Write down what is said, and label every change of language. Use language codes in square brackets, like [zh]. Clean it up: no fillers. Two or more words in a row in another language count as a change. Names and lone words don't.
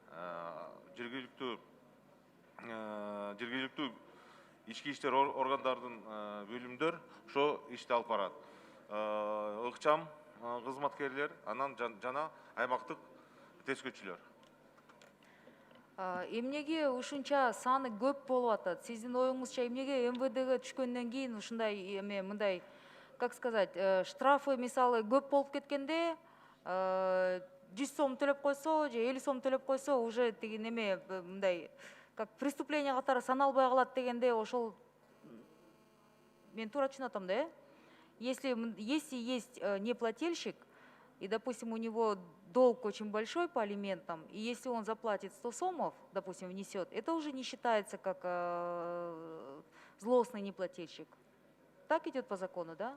[ky] Жергиликтүү ички иштер органдардын бөлүмдөр ошо ишти алып барат. Ыкчам кызматкерлер, анан жана аймактык тескөчүлөр. Эмнеге ушунча саны көп болуп атат? Сиздин оюңузча эмнеге МВДге түшкөндөн кийин ушундай мындай, [ru] как сказать, [ky] штрафы мисалы көп болуп кеткенде 100 сом төлөп койсо же 50 сом төлөп койсо уже тиги неме мындай [ru] как преступление [ky] катары саналбай калат дегенде ошол мен туура түшүнүп атам да, [ru] Если есть неплательщик, и, допустим, у него долг очень большой по алиментам, и если он заплатит 100 сомов, допустим, внесет, это уже не считается как злостный неплательщик. Так идет по закону, да?